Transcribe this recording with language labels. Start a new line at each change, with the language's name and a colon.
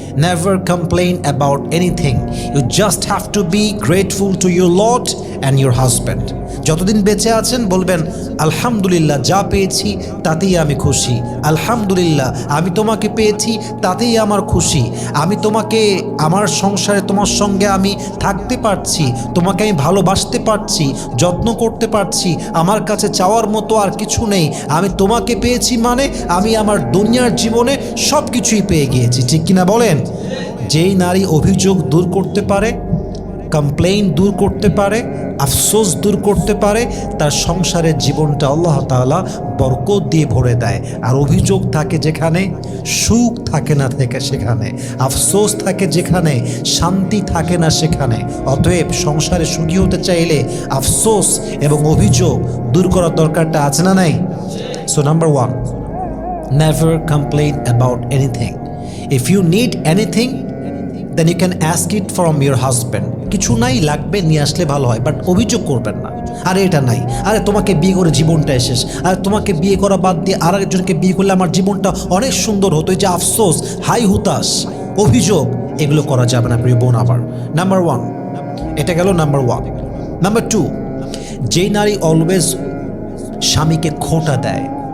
English: Never complain about anything. You just have to be grateful to your Lord and your husband.
Bangla: যতদিন বেঁচে আছেন বলবেন, আলহামদুলিল্লাহ, যা পেয়েছি তাতেই আমি খুশি। আলহামদুলিল্লাহ, আমি তোমাকে পেয়েছি তাতেই আমার খুশি। আমি তোমাকে, আমার সংসারে তোমার সঙ্গে আমি থাকতে পারছি, তোমাকে আমি ভালোবাসতে পারছি, যত্ন করতে পারছি। আমার কাছে চাওয়ার মতো আর কিছু নেই। আমি তোমাকে পেয়েছি মানে আমি আমার দুনিয়ার জীবনে সব কিছুই পেয়ে গিয়েছি। ঠিক কিনা বলেন? যেই নারী অভিযোগ দূর করতে পারে, কমপ্লেইন দূর করতে পারে, আফসোস দূর করতে পারে, তার সংসারের জীবনটা আল্লাহ তাআলা বরকত দিয়ে ভরে দেয়। আর অভিযোগ থাকে যেখানে, সুখ থাকে না থেকে সেখানে, আফসোস থাকে যেখানে, শান্তি থাকে না সেখানে। অতএব সংসারে সুখী হতে চাইলে আফসোস এবং অভিযোগ দূর করার দরকারটা আছে না নাই?
English: So number 1, never complain about anything. If you need anything, then you can ask it from your husband.
Bangla: কিছু নাই, লাগবে, নিয়ে আসলে ভালো হয়, বাট অভিযোগ করবেন না। আরে এটা নাই, আরে তোমাকে বিয়ে করে জীবনটাই শেষ, আর তোমাকে বিয়ে করা বাদ দিয়ে আর একজনকে বিয়ে করলে আমার জীবনটা অনেক সুন্দর হতো। এই যে আফসোস, হাই হুতাশ, অভিযোগ, এগুলো করা যাবে না প্রিয় বোন। আবার নাম্বার 1, এটা গেল নাম্বার 1। নাম্বার 2, যেই নারী অলওয়েজ স্বামীকে খোঁটা দেয়,